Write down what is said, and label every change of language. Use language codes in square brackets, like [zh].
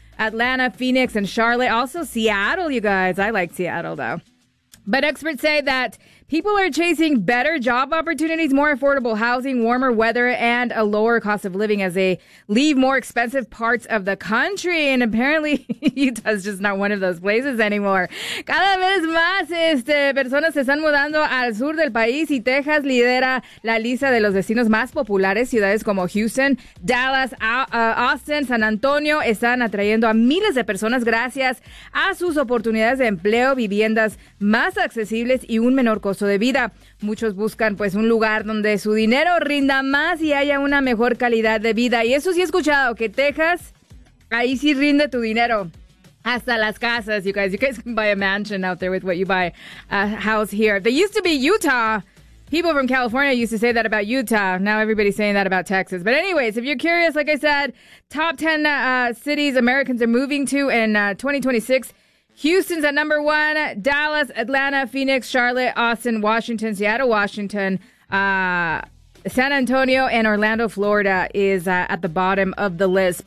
[en] Atlanta, Phoenix, and Charlotte. Also Seattle, you guys. I like Seattle, though. But experts say that people are chasing better job opportunities, more affordable housing, warmer weather, and a lower cost of living as they leave more expensive parts of the country. And apparently, Utah's just not one of those places anymore. [es] Cada vez más personas se están mudando al sur del país, y Texas lidera la lista de los destinos más populares. Ciudades como Houston, Dallas, Austin, San Antonio están atrayendo a miles de personas gracias a sus oportunidades de empleo, viviendas más accesibles y un menor costo de vida. Muchos buscan, pues, un lugar donde su dinero rinda más y haya una mejor calidad de vida. Y eso sí he escuchado, que Texas, ahí sí rinde tu dinero. Hasta las casas, [en] you guys. You guys can buy a mansion out there with what you buy a house here. There used to be Utah. People from California used to say that about Utah. Now everybody's saying that about Texas. But anyways, if you're curious, like I said, top 10 cities Americans are moving to in 2026, Houston's at number one, Dallas, Atlanta, Phoenix, Charlotte, Austin, Washington, Seattle, Washington, San Antonio, and Orlando, Florida is at the bottom of the list.